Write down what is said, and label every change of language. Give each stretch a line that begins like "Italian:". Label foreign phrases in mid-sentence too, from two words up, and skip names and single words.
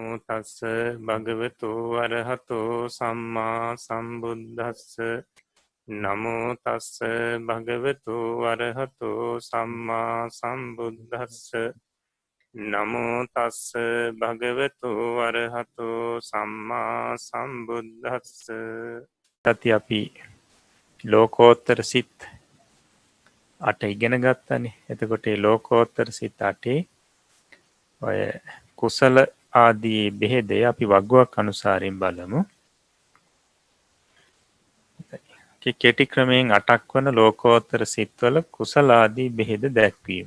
Pali: තස්ස භගවතු අරහතෝ සම්මා සම්බුද්දස්ස නමෝ තස්ස භගවතු අරහතෝ සම්මා සම්බුද්දස්ස නමෝ තස්ස භගවතු අරහතෝ සම්මා සම්බුද්දස්ස.
Sinhala: තති අපි ලෝකෝත්තර සිත් 8 ඉගෙන ගත්තනේ. එතකොට මේ ලෝකෝත්තර සිත් 8 ඔය කුසල ආදී බෙහෙදය අපි වග්ගයක් අනුසාරයෙන් බලමු. කෙටි ක්‍රමයෙන් 8ක් වන ලෝකෝත්තර සිත්වල කුසල ආදී බෙහෙද දැක්වීම.